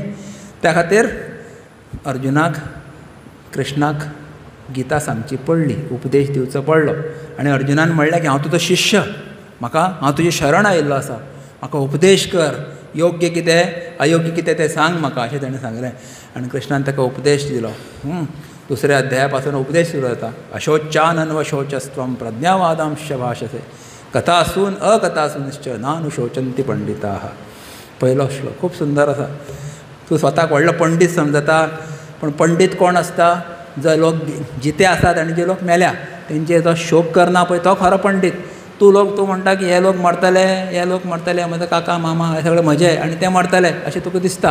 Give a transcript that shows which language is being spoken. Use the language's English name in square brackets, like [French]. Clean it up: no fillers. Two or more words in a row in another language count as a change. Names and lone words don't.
[Konkani] त्या खातीर अर्जुनाक कृष्णाक गिता सांगची पडली, उपदेश दिवचो पडलो. आनी अर्जुनान म्हणलें की हांव तुजो शिश्य, हांव तुजी शरण आयिल्लो आसा, म्हाका उपदेश कर, योग्य कितें अयोग्य कितें तें सांग म्हाका, अशें ताणें सांगलें. आनी कृष्णान ताका उपदेश दिलो. दुसऱ्या अध्याया पासून उपदेश सुरू जाता. [Sanskrit] अशोचानन्वशोचस्त्वं प्रज्ञावादांश्च भाषसे कथासून अकथासूनश्च नानुशोचन्ति पंडिताः. [Konkani] पयलो श्लोक खूब सुंदर आसा. तूं स्वताक व्हडलो पंडीत समजता, पूण पंडीत कोण आसता? जो लोक जिते आसात आनी जे लोक मेल्या तेंचेर जो शोक करना पळय तो खरो पंडीत. तूं म्हणटा की हे लोक मरतले म्हजो काका मामा हे सगळे म्हजे आनी ते मरतले अशें तुका दिसता.